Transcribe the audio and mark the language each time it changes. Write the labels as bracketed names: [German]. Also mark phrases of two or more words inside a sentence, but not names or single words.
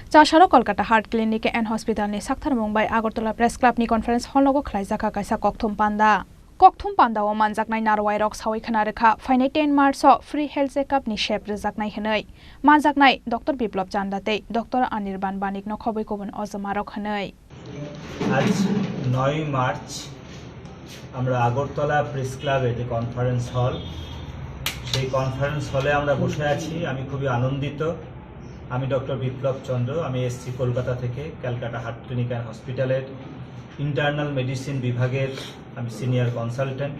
[Bodo] चासारो कलकाता हार्ट क्लिनिक एंड हॉस्पिटल नि साक्थार मुंबाई आगरतला प्रेस क्लब नि [English] conference hall [Bodo] लोगो खलाइजाखा काइसा कक्थुम पान्दा ओ मानजाकनाय नारवाय रक सावै खोनारेखा फाइनाय 10 मार्च [English] free health checkup [Bodo] नि शेप रजाकनाय हनै मानजाकनाय डॉक्टर बिप्लब चांदाते डॉक्टर अनिर्बान बानिक न खबै कोबन अजमारक हनै [Bangla] আজ 9 মার্চ আমরা আগরতলা প্রেস ক্লাবে যে কনফারেন্স হল সেই কনফারেন্স হলে আমরা বসে আছি। আমি খুবই আনন্দিত। আমি ডক্টর বিপ্লব চন্দ্র, আমি এসছি কলকাতা থেকে, ক্যালকাটা হার্ট ক্লিনিক অ্যান্ড হসপিটালের [English] internal medicine [Bangla] বিভাগের আমি [English] senior consultant.